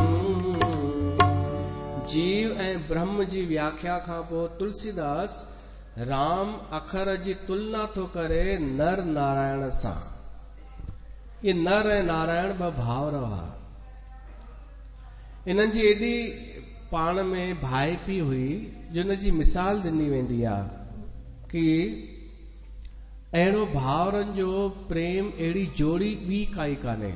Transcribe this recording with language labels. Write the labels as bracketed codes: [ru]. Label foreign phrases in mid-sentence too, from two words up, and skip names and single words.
[sd] जीव ऐं ब्रह्म जी व्याख्या खां पोइ तुलसीदास राम अखर जी तुलना थो करे नर नारायण सां। ये नर ऐं नारायण ॿ भाउर हुआ। इन्हनि जी एॾी पाण में भाइपी हुई जो इन जी मिसाल ॾिनी वेंदी आहे कि अहिड़ो भाउरनि जो प्रेम अहिड़ी जोड़ी ॿी काई कान्हे।